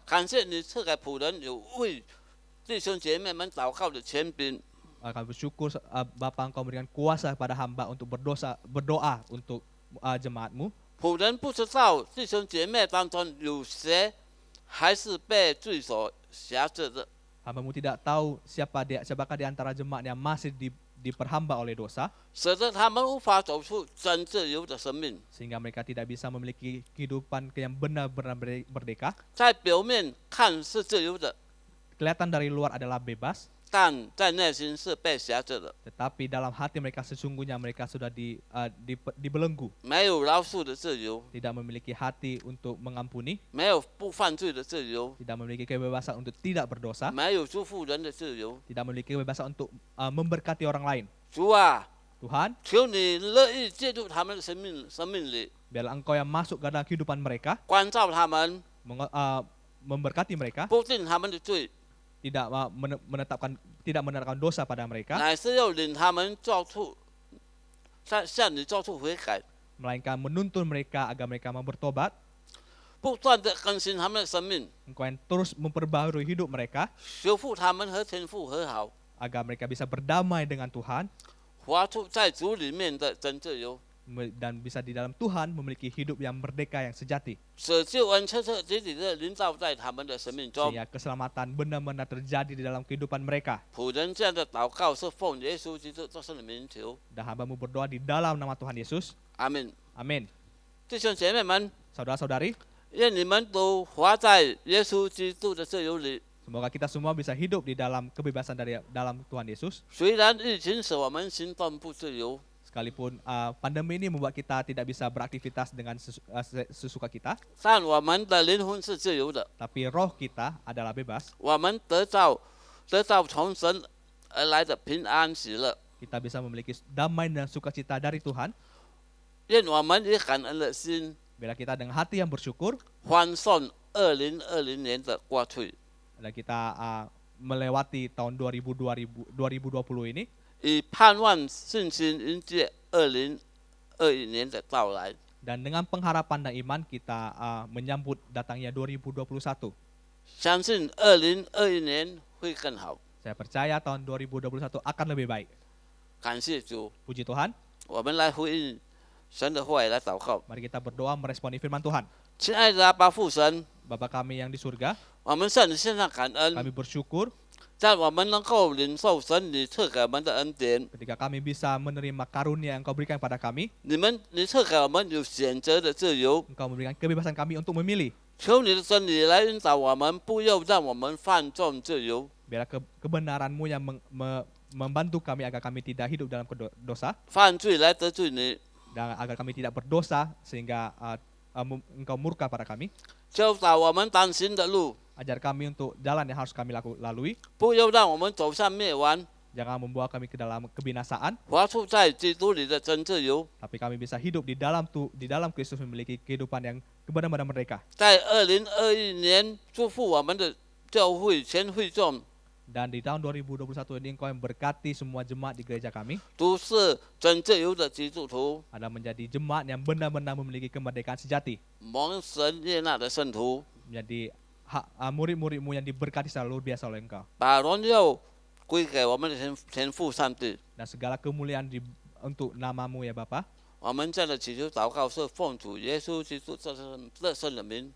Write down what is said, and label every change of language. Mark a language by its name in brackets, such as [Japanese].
[Chinese] 感谢你赐给仆人有为弟兄姐妹们祷告的权柄。 [Indonesian] Kami bersyukur Bapa Engkau memberikan kuasa kepada hamba untuk berdoa untuk jemaat-Mu. [Chinese] 仆人不知道弟兄姐妹当中有谁还是被罪所辖制的， [Indonesian] Hamba-Mu tidak tahu siapakah di antara jemaat yang masih diperhamba oleh dosa, [Chinese] 使得他们无法走出真自由的生命。 [Indonesian] sehingga mereka tidak bisa memiliki kehidupan yang benar-benar merdeka. [Chinese] 在表面看是自由的， [Indonesian] Kelihatan dari luar adalah bebas, [Chinese] 但在内心是被辖制的， [Indonesian] tetapi dalam hati mereka sesungguhnya mereka sudah dibelenggu, [Chinese] 没有饶恕的自由， [Indonesian] tidak memiliki hati untuk mengampuni, [Chinese] 没有不犯罪的自由， [Indonesian] tidak memiliki kebebasan untuk tidak berdosa, [Chinese] 没有祝福人的自由。 [Indonesian] tidak memiliki kebebasan untuk memberkati orang lain. [Chinese] 主啊， [Indonesian] Tuhan, [Chinese] 求你乐意介入他们的生命里， [Indonesian] biarlah Engkau yang masuk ke dalam kehidupan mereka, [Chinese] 关照他们， [Indonesian] memberkati mereka, [Chinese] 不定他们的罪， [Indonesian] tidak menetapkan dosa pada mereka, [Chinese] 乃是要领他们向你做出悔改， [Indonesian] melainkan menuntun mereka agar mereka mau bertobat. [Chinese] 不断的更新他们的生命， [Indonesian] Engkau yang terus memperbaharui hidup mereka, [Chinese] 修复他们和天父和好， [Indonesian] agar mereka bisa berdamai dengan Tuhan, [Chinese] 活出在主里面的真自由， [Indonesian] dan bisa di dalam Tuhan memiliki hidup yang merdeka yang sejati, [Chinese] 使救恩彻彻底底的临到在他们的生命中。 [Indonesian] sehingga keselamatan benar-benar terjadi di dalam kehidupan mereka. [Chinese] 仆人这样的祷告是奉耶稣基督作圣的名求， [Indonesian] Dan hamba-Mu berdoa di dalam nama Tuhan Yesus. [Chinese] 阿门。 [Indonesian] Amin. [Chinese] 弟兄姐妹们， [Indonesian] Saudara-saudari, [Chinese] 愿你们都活在耶稣基督的自由里。 [Indonesian] semoga kita semua bisa hidup di dalam kebebasan dari dalam Tuhan Yesus. [Chinese] 虽然疫情使我们行动不自由， [Indonesian] Sekalipun pandemi ini membuat kita tidak bisa beraktivitas dengan sesuka kita, [Chinese] 但我们的灵魂是自由的， [Indonesian] tapi roh kita adalah bebas. [Chinese] 我们得到从神而来的平安喜乐。 [Indonesian] Kita bisa memiliki damai dan sukacita dari Tuhan. [Chinese] 愿我们以感恩的心 [Indonesian] Bila kita dengan hati yang bersyukur [Chinese] 欢送2020年的过去， [Indonesian] dan kita melewati tahun 2020 ini [Chinese] 以盼望信心迎接2021年的到来。 [Indonesian] dan dengan pengharapan dan iman kita menyambut datangnya 2021. [Chinese] 相信2021年会更好。 [Indonesian] Saya percaya tahun 2021 akan lebih baik. [Chinese] 感谢主， [Indonesian] Puji Tuhan. [Chinese] 我们来回应神的话语来祷告。 [Indonesian] Mari kita berdoa meresponi firman Tuhan. [Chinese] 亲爱的阿爸父神， [Indonesian] Bapa kami yang di surga, [Chinese] 我们向你献上感恩， [Indonesian] kami bersyukur [Chinese] 在我们能够领受神你赐给我们的恩典。 [Indonesian] ketika kami bisa menerima karunia yang Engkau berikan pada kami. [Chinese] 你赐给我们有选择的自由， [Indonesian] Engkau memberikan kebebasan kami untuk memilih. [Chinese] 求你的真理来引导我们，不要让我们犯众自由。 [Indonesian] Biarlah kebenaran-Mu yang membantu kami agar kami tidak hidup dalam dosa [Chinese] 犯罪来得罪你， [Indonesian] dan agar kami tidak berdosa sehingga Engkau murka pada kami. [Chinese] 教导我们当行的路， [Indonesian] Ajar kami untuk jalan yang harus kami lalui. [Chinese] 不要让我们走向灭亡， [Indonesian] Jangan membawa kami ke dalam kebinasaan, [Chinese] 活出在基督里的真自由。 [Indonesian] tapi kami bisa hidup di dalam Kristus memiliki kehidupan yang benar-benar merdeka. [Chinese] 在2021年祝福我们的教会全会众， [Indonesian] Dan di tahun 2021 ini Engkau yang berkati semua jemaat di gereja kami, [Chinese] 都是真自由的基督徒， [Indonesian] adalah menjadi jemaat yang benar-benar memiliki kemerdekaan sejati, [Chinese] 蒙神悦纳的圣徒， [Indonesian] menjadi murid-murid-Mu yang diberkati secara luar biasa oleh Engkau. [Chinese] 把荣耀归给我们的天父上帝。 [Indonesian] Dan segala kemuliaan untuk nama-Mu ya Bapa. [Chinese] 我们这样的祈求祷告是奉主耶稣基督这圣的名，